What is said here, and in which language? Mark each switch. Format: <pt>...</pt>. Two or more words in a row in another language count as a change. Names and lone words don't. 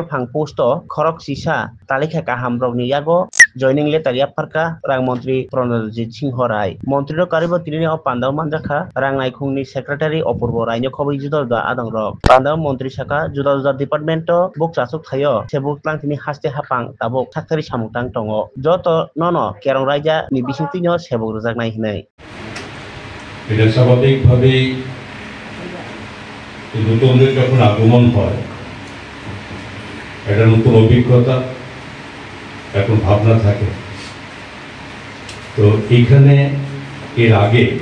<trp>फां पोस्ट खरक सिसा तालिका काहाम रगनि यागो</trp> <en>joining letter</en> <trp>याफारका रां मंत्री प्रणजीत सिंह राय मंत्री कारिबो तिनि पान्दाव मानजाखा रां नायखंनि सेक्रेटारि अपूर्व रायनो खबै जुदा जुदा आदं रक पान्दाव मंत्री साका जुदा जुदा डिपार्टमेंट बुक चासुक थायो सेबुक क्लांतिनि हास्ते हापां ताबुक साक्तारि सामुतां दंगो जत नन केरं रायजा नि बिसिंतिनो सेबुक रजाकनाय हिनै</trp> <bn>এটা স্বাভাবিকভাবেই নতুনদের যখন আগমন হয় একটা নতুন অভিজ্ঞতা এখন ভাবনা থাকে তো এখানে এর আগে</bn>